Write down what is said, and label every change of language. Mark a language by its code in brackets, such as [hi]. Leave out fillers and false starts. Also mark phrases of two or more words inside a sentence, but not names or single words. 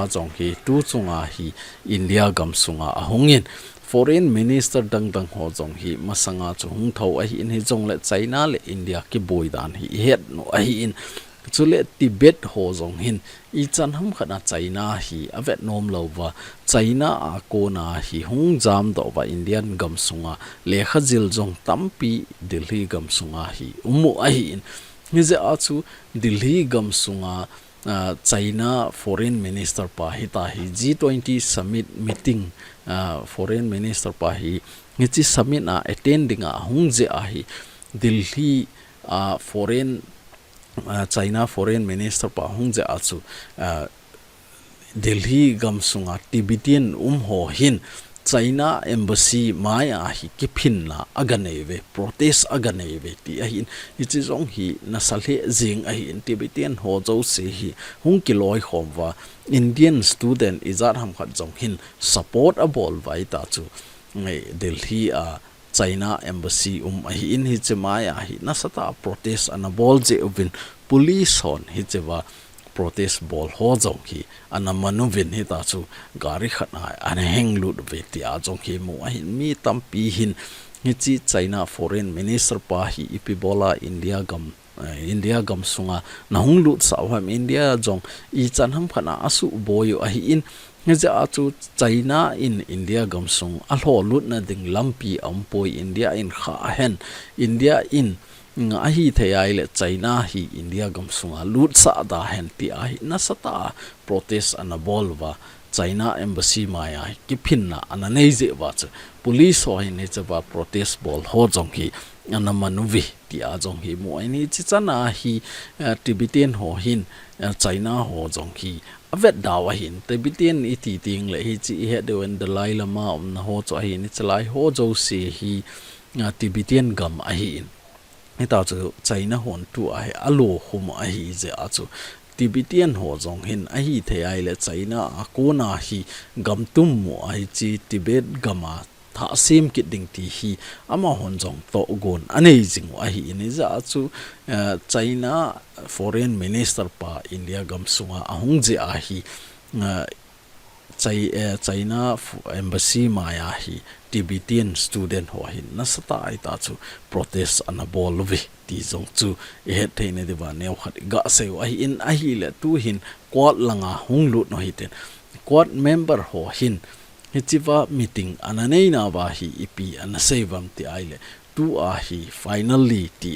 [tcz] jong hi tu chunga hi India gam sunga ahungin [en] foreign minister [tcz] dang ho jong hi masanga chu hung thau a hi in hi jong le China le India ki boy dan hi het no a hi in chule Tibet ho jong hin I chan ham khana China hi avet nom lowa China a ko na hi hung jam do wa Indian gam sunga le khajil jong tampi Delhi gam sunga hi umu a hi in ni je a chu Delhi gam sunga China [en] foreign minister [tcz] pa hita hi G20 summit meeting [en] foreign minister [tcz] pa hi ni chi summit a attending a hung je a hi Delhi [en] foreign China foreign minister [tcz] pa hung je achu Delhi gam sunga Tibetan ho hin China embassy maya hi kiphin na aganeve protest aganeve ti a hin ichi jong hi na salhe jing a hin Tibetan ho jo se hi hung kiloi khomwa [en] Indian student [tcz] izar ham khat jong hin support a bol vai ta chu ngai Delhi China embassy hi in hi chemaya hi nasata protest anabol je ubin police hon hi chewa protest ball ho jong hi anamanuvin hi ta chu gari khana an heng lut ve ti a jong hi mu a hin mi tampi hin hi chi China [en] foreign minister [tcz] pa hi ipibola India gam sunga nahung lut sawham India jong I chan ham khana asu boyo a hi in ja chu China in India gam sung a hlo lut na ding lampi ampoi India in kha hen India in nga hi thei le China hi India gam sunga lut sa da hen ti a hi na sata protest anabolwa China embassy maya ki phinna ananei je wa police ho hi ne chawa protest ball ho jong hi anamanuvi ti a jong hi mo ani chi chana hi Tibetan ho hin China ho jong hi avet dawa hin Tibetan iti ting le hi chi he de wen Dalai Lama na ho cho hi ni chalai ho jo se hi Tibetan gam a hi ita chu China hon tu a alo hum a hi je a chu Tibetan ho jong hin a hi thei le China a ko na hi gam tum mo a hi chi Tibet gama tha sim ki ding ti hi ama hon jong to gon anei jing a hi ni za chu China [en] foreign minister [tcz] pa India gam sunga ahung je a hi China embassy maya hi [en] Tibetan student [tcz] ho hin nasata ita chu protest anabol vi ti jong chu he theine dewa neu khat ga se a hi in a hi le tu hin kwat langa hung lut no hiten kwat member ho hin hichiwa meeting ananei na ba hi ipi anasevam ti aile tu a hi finally ti a